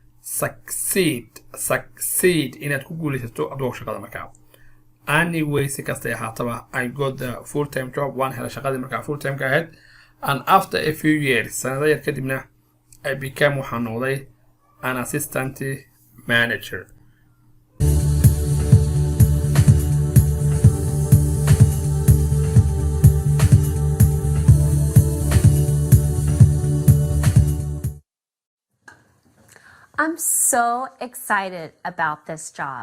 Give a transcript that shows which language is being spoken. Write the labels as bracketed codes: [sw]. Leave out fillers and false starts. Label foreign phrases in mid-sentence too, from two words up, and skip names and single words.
[en] succeed [so] inaad ku guulaysato [en] at work [so] shaqada markaa [en] anyway [so] si kastay ahaataba [en] I got the full-time job [so] waan helay shaqadii markaa full-time-ka ahayd [en] and after a few years [so] sanado yar kadibna [en] I became [so] waxaan noqday [en] an assistant manager I'm so excited about this job.